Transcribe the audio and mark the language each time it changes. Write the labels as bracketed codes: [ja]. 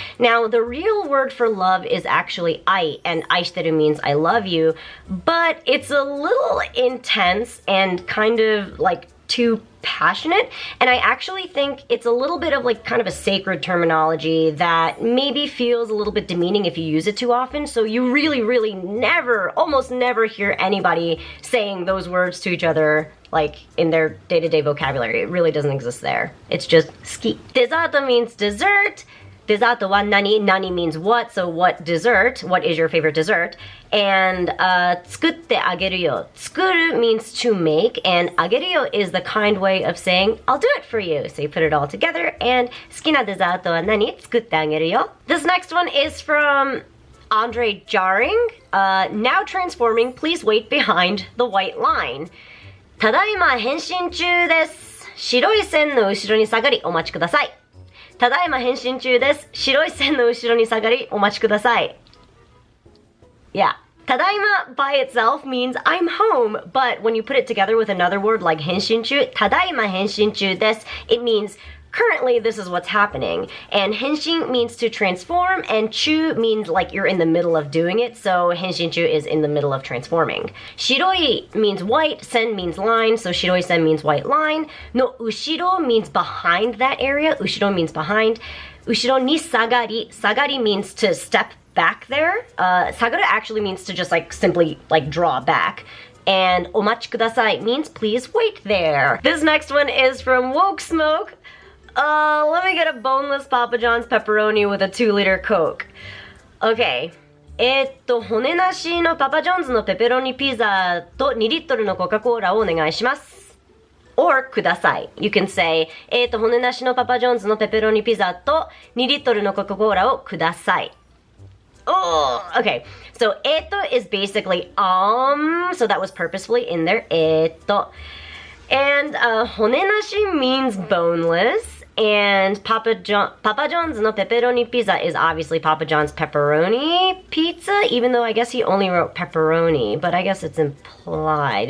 [en] Now, the real word for love is actually 愛, and [ja] 愛してる [en] means I love you, but it's a little intense and kind of like too passionate, and I actually think it's a little bit of like kind of a sacred terminology that maybe feels a little bit demeaning if you use it too often, so you really never, almost never hear anybody saying those words to each other like in their day-to-day vocabulary. It really doesn't exist there. It's just 好き. Dessert means dessert. [ja] Dessert wa nani? [en] Nani means what, so what dessert? What is your favorite dessert? [ja] And 作ってあげるよ. [en] 作る means to make, and あげるよ is the kind way of saying I'll do it for you. So you put it all together, and [ja] 好きなデザートは何? 作ってあげるよ. [en] This next one is from Andre Jarring. Now transforming, please wait behind the white line. [ja] ただいま変身中です。白い線の後ろに下がりお待ちください。ただいま変身中です。白い線の後ろに下がりお待ちください。 [en] Yeah. ただいま by itself means I'm home, but when you put it together with another word like 変身中, [ja] ただいま変身中です, [en] it means currently this is what's happening. And 変身 means to transform, and 中 means like you're in the middle of doing it, so 変身中 is in the middle of transforming. 白い means white, 線 means line, so 白い線 means white line. No, 後ろ means behind that area, 後ろ means behind. 後ろに下がり, 下がり means to step back there. 下がる actually means to just like simply like draw back. And [ja] お待ちください [en] means please wait there. This next one is from Woke Smoke. Let me get a boneless Papa John's pepperoni with a 2-liter Coke. Okay. [ja] 骨なしのパパジョンズのペペロニピザと2リットルのコカ・コーラをお願いします。Or ください. You can say 骨なしのパパジョンズのペペロニピザと2リットルのコカ・コーラをください. [en] Oh, okay. So is basically so that was purposefully in there. And 骨なし means boneless, and Papa John's no pepperoni pizza is obviously Papa John's pepperoni pizza, even though I guess he only wrote pepperoni, but I guess it's implied.